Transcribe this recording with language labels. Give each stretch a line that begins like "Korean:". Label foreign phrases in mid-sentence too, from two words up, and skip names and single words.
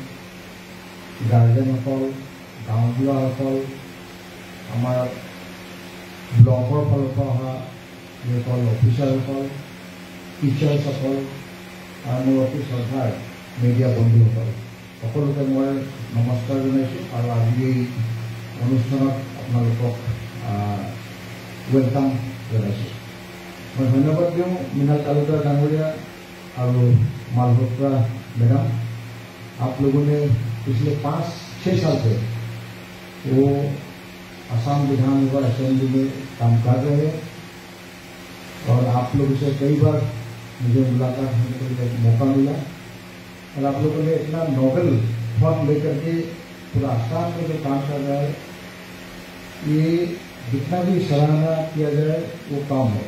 Assamese: গাৰ্জেনসকল গাঁওবুঢ়াসকল আমাৰ ব্লকৰ ফালৰ পৰা অহা যিসকল অফিচাৰসকল টিচাৰ্ছসকল আৰু মোৰ অতি শ্ৰদ্ধাৰ মিডিয়া বন্ধুসকল সকলোকে মই নমস্কাৰ জনাইছোঁ আৰু আজি এই অনুষ্ঠানত আপোনালোকক ৱেলকাম জনাইছোঁ।
Hindi: मैं धन्यवाद दूँ मीना तालुका डांगरिया और मालहोत्रा मैडम, आप लोगों ने पिछले 5-6 साल से वो असम विधानसभा असेंबली में काम कर रहे हैं और आप लोगों से कई बार मुझे मुलाकात होने के लिए मौका मिला और आप लोगों ने इतना नोबेल फॉर्म लेकर के पूरा असम में जो काम कर रहा है, ये जितना भी सराहना किया जाए वो काम है।